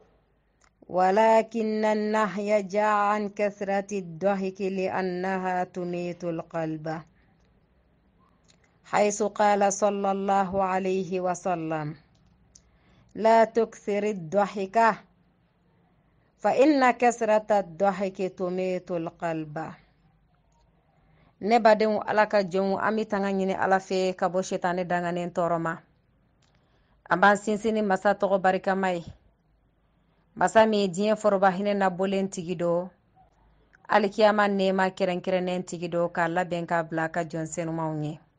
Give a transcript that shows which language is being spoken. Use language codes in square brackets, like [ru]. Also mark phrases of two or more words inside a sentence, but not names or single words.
[ar] ولكن النهي جاء عن كثرة الضحك لأنها تميت القلب، حيث قال صلى الله عليه وسلم: لا تكثر الضحك فإن كثرة الضحك تميت القلب. [bm] ne badenw ala ka jɔnw an bɛ tanga ɲini ala fɛ ka bɔ shetane danganen tɔɔrɔ ma. An b'an sinsin ni masa tɔgɔ barikama ye, masa min ye diɲɛ foroba hinɛ na bolen tigi dɔ, alikiyama nɛɛma kɛrɛnkɛrɛnnen tigi dɔ, k'a labɛn k'a bila ka jɔn senumanw ye.